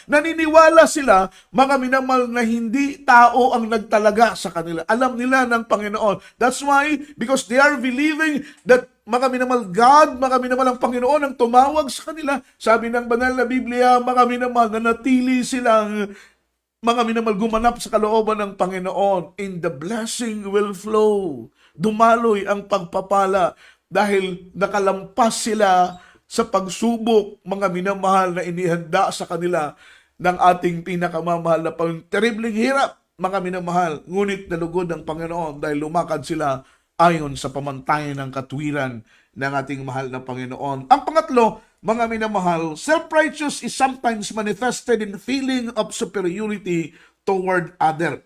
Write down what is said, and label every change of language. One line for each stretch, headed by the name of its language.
Filipino: Naniniwala sila, mga minamahal, na hindi tao ang nagtalaga sa kanila. Alam nila ng Panginoon.
English: That's why, because they are believing that
Filipino: mga minamahal God, mga minamahal ang Panginoon ang tumawag sa kanila. Sabi ng banal na Biblia, mga minamahal, na natili silang mga minamahal gumanap sa kalooban ng Panginoon.
English: In the blessing will flow.
Filipino: Dumaloy ang pagpapala dahil nakalampas sila sa pagsubok, mga minamahal, na inihanda sa kanila ng ating pinakamamahal na Panginoon. Terribling hirap, mga minamahal, ngunit nalugod ang Panginoon dahil lumakad sila ayon sa pamantayan ng katwiran ng ating mahal na Panginoon. Ang pangatlo, mga minamahal,
English: self-righteous is sometimes manifested in feeling of superiority toward other.